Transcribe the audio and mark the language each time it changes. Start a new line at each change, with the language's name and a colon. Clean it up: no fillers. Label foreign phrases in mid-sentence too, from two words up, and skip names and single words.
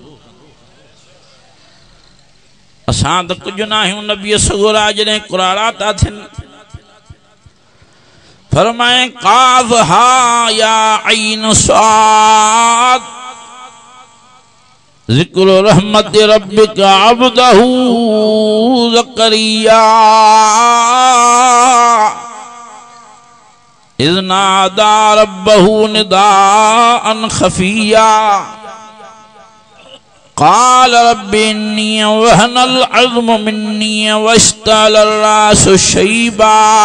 Sindhi: असां त कुझु न आहियूं, नबीअ सगोरा जॾहिं कुराड़ा था थियनि।
Arabic: फरमाए كاف ها يا عين صاد, ذكر رحمت ربك عبده زكريا إذ نادى ربه نداء خفيا قال رب إني وهن العظم مني واشتعل الرأس شيبا.